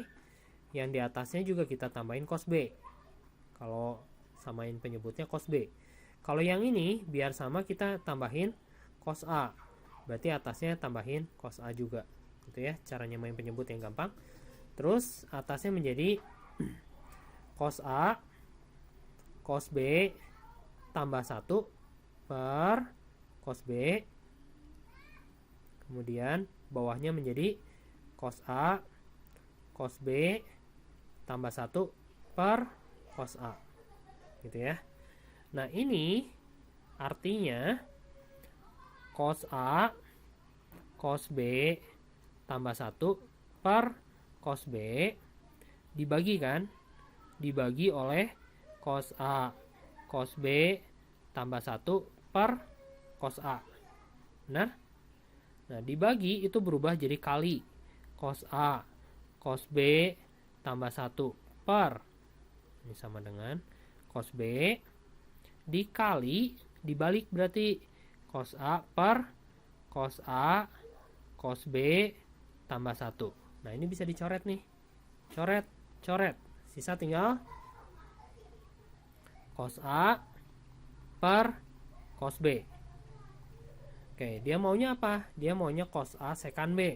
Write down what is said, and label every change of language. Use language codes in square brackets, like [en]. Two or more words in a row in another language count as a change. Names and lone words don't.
[id] Yang di atasnya juga kita tambahin cos B. Kalau samain penyebutnya cos B. Kalau yang ini biar sama kita tambahin cos A. Berarti atasnya tambahin cos A juga. Gitu ya, caranya main penyebut yang gampang. Terus atasnya menjadi cos A cos B tambah 1 per cos B. Kemudian bawahnya menjadi cos A cos B tambah 1 per cos A. Gitu ya. Nah, ini artinya cos A cos B tambah 1 per cos B dibagi kan? Dibagi oleh cos A cos B tambah 1 per cos A. Benar? Nah, dibagi itu berubah jadi kali. Cos A cos B tambah 1 per, ini sama dengan cos B dikali, dibalik berarti cos A per cos A cos B tambah 1. Nah, ini bisa dicoret nih. Coret, coret. Sisa tinggal cos A per cos B. Oke, dia maunya apa? Dia maunya cos A sekan B.